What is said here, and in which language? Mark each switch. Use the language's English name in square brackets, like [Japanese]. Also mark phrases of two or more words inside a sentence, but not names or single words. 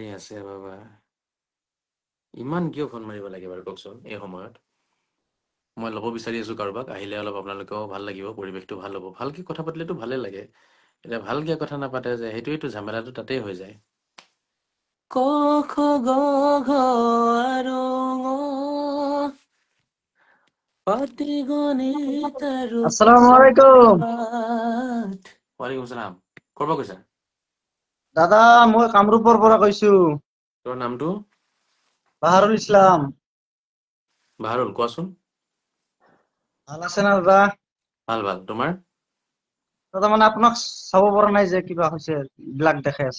[Assamese] আছে বাবা ইমান কিয় ফোন মাৰিব লাগে বাৰু কওকচোন এই সময়ত মই ল'ব বিচাৰি আছো কাৰোবাক আহিলে অলপ আপোনালোকেও ভাল লাগিব পৰিৱেশটো ভাল হ'ব ভালকে কথা পাতিলেতো ভালে লাগে এতিয়া ভালকে কথা নাপাতে যে সেইটোৱেইতো ঝামেলাটো তাতেই হৈ যায় ক খ গ ঘ আৰু ঙ পাতি গণিত আৰু [Arabic] السلام عليكم [Assamese] পাঠ [Arabic] وعليكم السلام [Assamese] কৰবা কৈছা দাদা মই কামৰূপৰ পৰা কৈছো তোৰ নামটো বাহাৰুল ইছলাম বাহাৰুল কোৱাচোন ভাল আছে না দাদা ভাল তোমাৰ দাদা মানে আপোনাক চাব পৰা নাই যে কিবা হৈছে ব্লাক দেখাই আছে